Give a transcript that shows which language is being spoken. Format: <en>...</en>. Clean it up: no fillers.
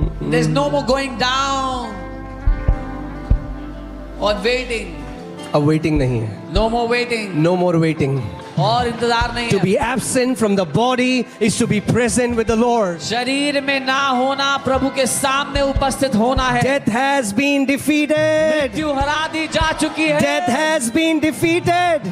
<en>There's no more going down or waiting.</en> <hi>अब waiting नहीं है,</hi> <en>No more waiting. No more waiting.</en> <hi>और इंतजार नहीं</hi> <en>To</en> <hi>है।</hi> <en>be absent from the body is to be present with the Lord.</en> <hi>शरीर में ना होना प्रभु के सामने उपस्थित होना है।</hi> <en>Death has been defeated.</en> <hi>मृत्यु हरा दी जा चुकी है।</hi> <en>Death has been defeated.</en>